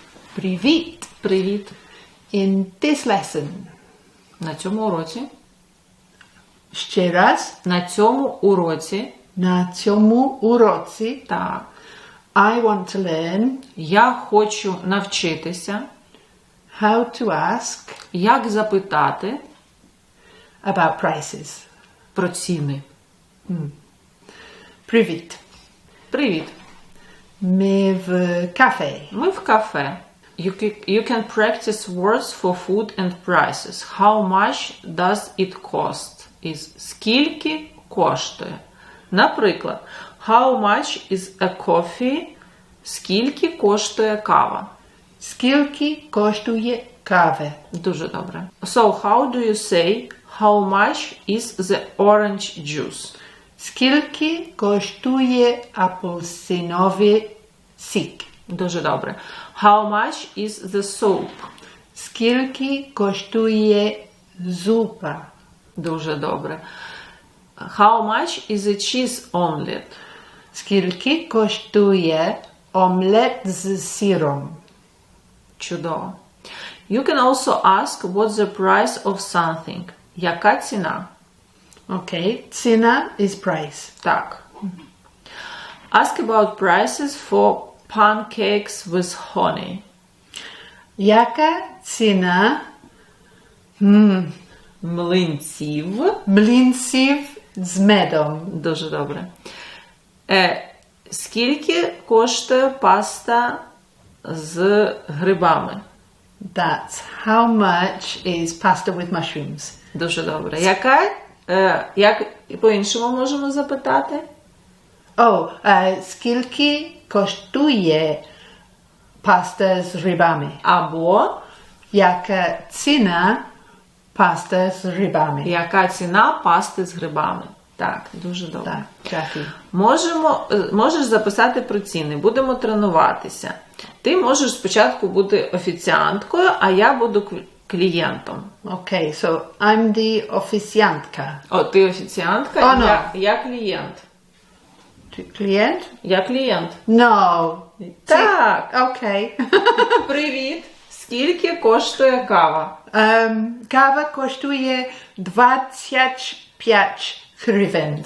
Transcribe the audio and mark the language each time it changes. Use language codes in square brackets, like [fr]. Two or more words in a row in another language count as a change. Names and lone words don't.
[uk] Привіт. Привіт. [en] In this lesson. [uk] На цьому уроці. Ще раз. На цьому уроці. На цьому уроці. Так. [en] I want to learn. [uk] Я хочу навчитися. [en] How to ask. [uk] Як запитати. [en] About prices. [uk] Про ціни. Привіт. Привіт. Ми в кафе. Ми в кафе. [en] You can practice words for food and prices. How much does it cost? [uk] Скільки коштує? Наприклад, [en] how much is a coffee? [uk] Скільки коштує кава? Скільки коштує кава? Дуже добре. [en] So, how do you say how much is the orange juice? [uk] Скільки коштує апельсиновий сік? Дуже добре. [en] How much is the soap? [uk] Скільки коштує зупа? Дуже добре. [en] How much is a cheese omelette? [uk] Скільки коштує омлет з сиром? Чудово. [en] You can also ask what's the price of something. [uk] Яка ціна? [en] Okay, ціна is price. [uk] Так. Ask about prices for pancakes with honey. Яка ціна Млинців. млинців з медом? Дуже добре. Скільки коштує паста з грибами? [en] That's how much is pasta with mushrooms. [uk] Дуже добре. Як по-іншому можемо запитати? Скільки коштує паста з грибами? Або Яка ціна паста з грибами? яка ціна пасти з грибами? Так, дуже добре. Так, дякую. Можеш записати про ціни. Будемо тренуватися. Ти можеш спочатку бути офіціанткою, а я буду клієнтом. [en] Okay, so I'm the офіціантка. [uk] О, ти офіціантка, no. я клієнт. Клієнт? Я клієнт. No. Так. Okay. Привіт. Скільки коштує кава? Кава коштує 25 гривень.